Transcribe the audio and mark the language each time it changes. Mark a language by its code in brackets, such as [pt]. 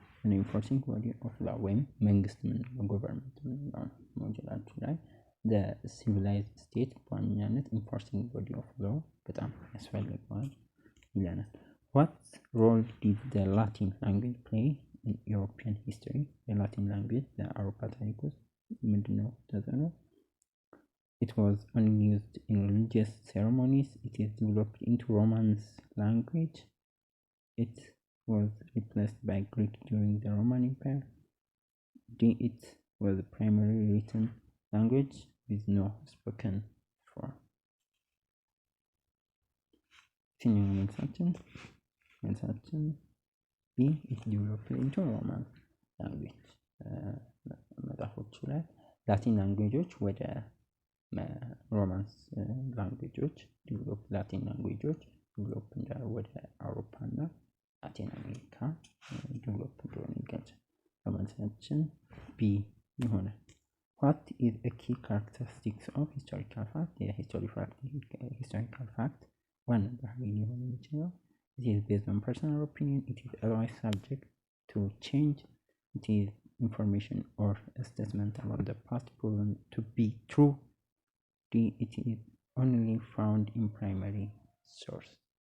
[en] an enforcing body of law [am] ወይም መንግስት ምንለው ገቨርንመንት ምንለው ሞጁላችን ላይ [en] the civilized state [am] በዋናነት [en] enforcing body of law [am] በጣም ያስፈልገዋል ይለናል። [en] What role did the Latin language play in European history? The Latin language [am] በአውሮፓ ታሪክ ውስጥ ምንድነው ተጽዕኖ? [en] It was only used in religious ceremonies. It is developed into Romance language. It was replaced by Greek during the Roman Empire. D. It was a primary written language with no spoken form. [am] የትኛው መልሳችን? B. [en] it developed into Roman language. [am] መጽሐፎቹ ላይ ላቲን ላንጉዌጆች ወደ ሮማንስ ላንጉዌጆች ላቲን ላንጉዌጆች ዲቨሎፕ ወደ አውሮፓ እና ላቲን አሜሪካ ዲቨሎፕ እንደሆነ ይገልጻል። መልሳችን B ይሆናል። [en] What is a key characteristics of historical fact? historical fact [am] ዋና ባህሪ ሊሆን የሚችለው [en] it is based on personal opinion, it is otherwise subject to change, it is information or a statement about the past proven to be true, D. it is only found in primary source.